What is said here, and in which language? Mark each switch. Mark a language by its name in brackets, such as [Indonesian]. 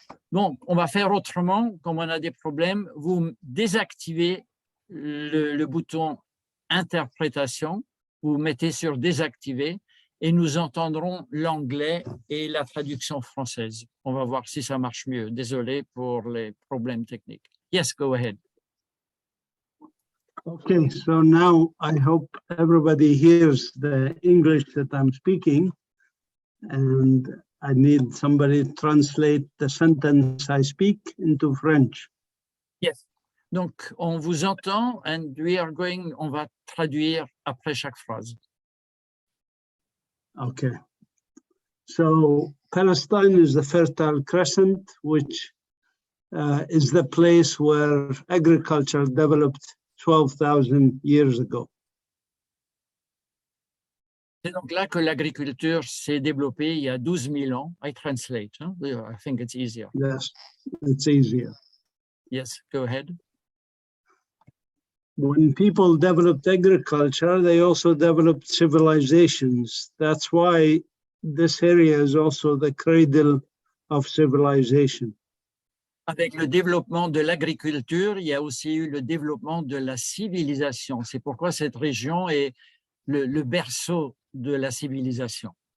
[French] Bon, on va faire autrement. Comme on a des problèmes, vous désactivez le bouton interprétation, vous mettez sur désactiver et nous entendrons l'anglais et la traduction française. On va voir si ça marche mieux. Désolé pour les problèmes techniques. [English] Yes, go ahead. Okay, so now I hope everybody hears the English that I'm speaking, and I need somebody to translate the sentence I speak into French. Yes. [French] Donc, on vous entend and on va traduire après chaque phrase. [English] Okay. So Palestine is the Fertile Crescent, which is the place where agriculture developed 12,000 years ago. [French] C'est donc là que l'agriculture s'est développée il y a 12 000 ans. [English] I translate. Hein? I think it's easier. Yes, it's easier. Yes, go ahead. When people developed agriculture, they also developed civilizations. That's why this area is also the cradle of civilization. [French] Avec le développement de l'agriculture, il y a aussi eu le développement de la civilisation. C'est pourquoi cette région est le berceau de la civilisation.